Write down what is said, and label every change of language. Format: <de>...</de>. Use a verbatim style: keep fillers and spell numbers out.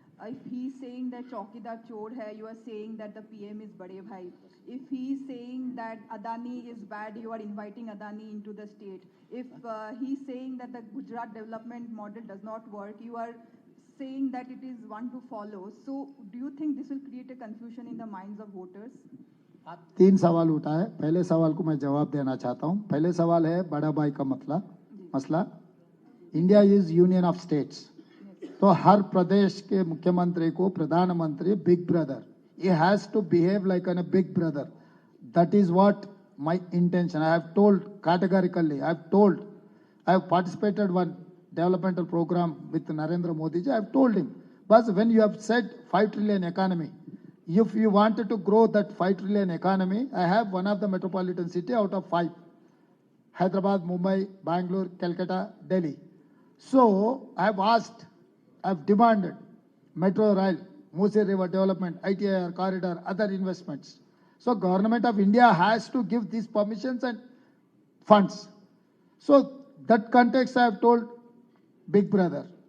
<en>Uh, if he's saying that</en> <hi>Chaukidar Chor hai,</hi> <en>you are saying that the P M is Bade Bhai. If he's saying that Adani is bad, you are inviting Adani into the state. If uh, he's saying that the Gujarat development model does not work, you are saying that it is one to follow. So do you think this will create a confusion in the minds of voters?</en> <hi>तीन सवाल उठाए, पहले सवाल को मैं जवाब देना चाहता हूँ। पहले सवाल है बड़ा भाई का मसला मसला</hi> <en>India is union of states,</en> <hi>तो हर प्रदेश के मुख्यमंत्री को प्रधानमंत्री big brother,</hi> <en>He has to behave like an big brother. That is what my intention. I have told categorically, I have told, I have participated one developmental programme with Narendra Modi ji, I have told him बस when you have set five trillion economy, if you wanted to grow that five trillion economy, I have one of the metropolitan city out of five, Hyderabad, Mumbai, Bangalore, Calcutta, Delhi. So I have asked, I have demanded metro rail, Musi River development, I T I R corridor, other investments. So government of India has to give these permissions and funds. So that context I have told Big Brother.</en>